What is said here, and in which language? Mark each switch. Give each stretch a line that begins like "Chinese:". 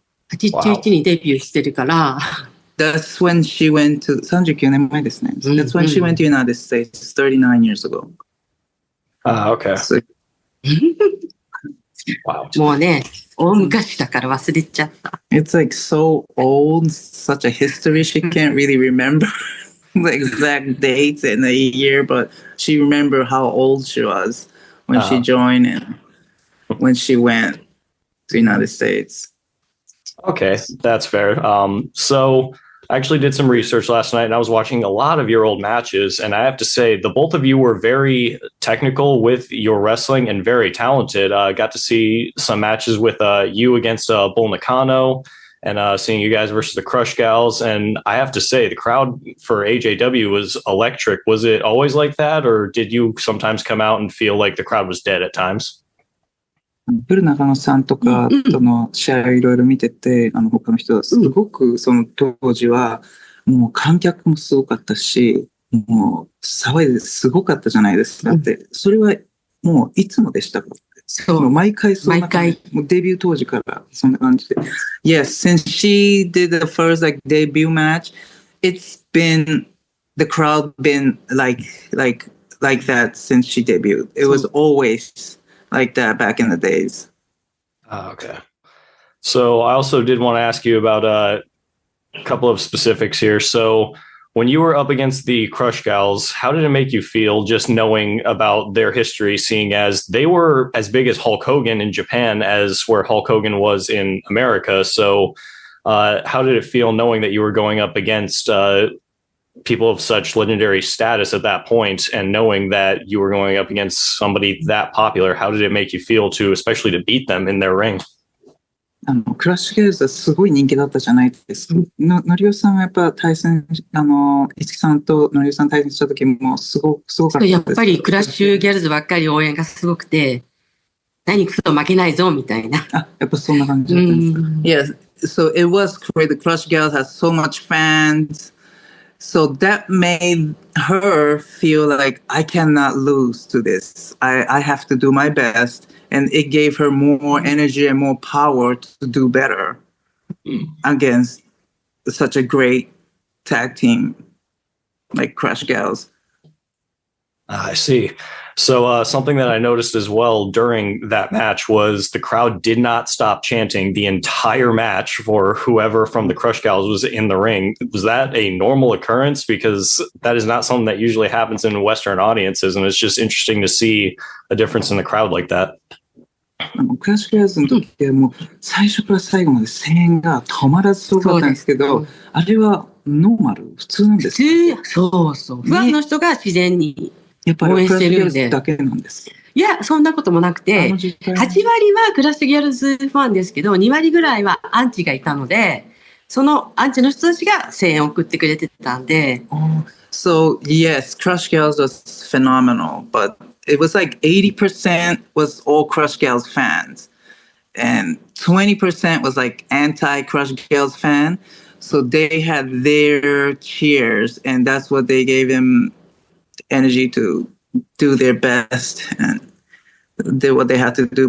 Japanese: 81にデビューしてるから。
English: That's when she went to...
Japanese: 39年前ですね。
English: That's when she went to the United States 39 years ago. Okay. So, wow.
Japanese: もうね、大昔だから忘れちゃった。
English: It's like so old, such a history. She can't really remember the exact dates and the year, but she remembered how old she was when she joined and when she went to the United States. Okay, that's fair. So I actually did some research last night and I was watching a lot of your old matches. And I have to say, the both of you were very technical with your wrestling and very talented. I got to see some matches with you against Bull Nakano and seeing you guys versus the Crush Gals. And I have to say, the crowd for AJW was electric. Was it always like that? Or did you sometimes come out and feel like the crowd was dead at times?
Japanese: ブル中野さんとかとの試合をいろいろ見てて、他の人はすごくその当時はもう観客もすごかったし、もう騒いですごかったじゃないですかって、それはもういつもでしたか？そう、毎回そんな感じ、もうデビュー当時からそんな感じで。
English: Yes, since she did the first like debut match, it's been the crowd been like that since she debuted. It was always like that back in the days. Okay. So I also did want to ask you about a couple of specifics here. So when you were up against the Crush Gals, how did it make you feel just knowing about their history, seeing as they were as big as Hulk Hogan in Japan as where Hulk Hogan was in America? So how did it feel knowing that you were going up against people of such legendary status at that point and knowing that you were going up against somebody that popular? How did it make you feel especially to beat them in their ring?
Japanese: クラッシュゲールズはすごい人気だったじゃないですか。のりおさんはやっぱ対戦、五木さんとのりおさん対戦した時もすごかったです。やっぱりクラッシュギャルズばっかり応援がすごくて、何くと負けないぞみたいな。あ、やっぱそんな感じだったんですか。
English: Yes, so it was great. The Crush Gals had so much fans. So that made her feel like I cannot lose to this. I have to do my best. And it gave her more energy and more power to do better against such a great tag team like Crush Gals. I see. So something that I noticed as well during that match was the crowd did not stop chanting the entire match for whoever from the Crush Gals was in the ring. Was that a normal occurrence? Because that is not something that usually happens in Western audiences, and it's just interesting to see a difference in the crowd like that.
Japanese: クラッシュギャルズの時はもう最初から最後まで声援が止まらずすごかったんですけど、あれはノーマル普通なんですか？そうそう。ファンの人が自然にやっぱり応援してるんで。だけなんですか？いや、そんなこともなくて、8割はクラッシュギャルズファンですけど、2割ぐらいはアンチがいたので、そのアンチの人たちが声援を送ってくれてたんで。
English: So yes, Crush Gals was phenomenal, but it was like 80% was all Crush Gals fans, and 20% was like anti-Crush Gals fan. So they had their cheers, and that's what they gave them energy to do their best and did what they had to do.